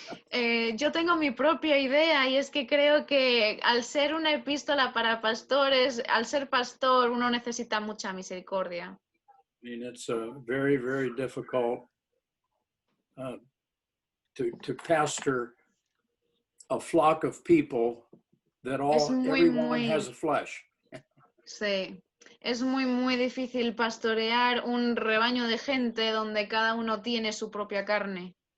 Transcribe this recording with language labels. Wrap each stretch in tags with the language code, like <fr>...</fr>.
<es>Yo tengo mi propia idea y es que creo que al ser una epístola para pastores, al ser pastor, uno necesita mucha misericordia.</es> <en>I mean, it's very, very difficult to pastor a flock of people that everyone has a flesh.</en> <es>Sí, es muy, muy difícil pastorear un rebaño de gente donde cada uno tiene su propia carne.</es>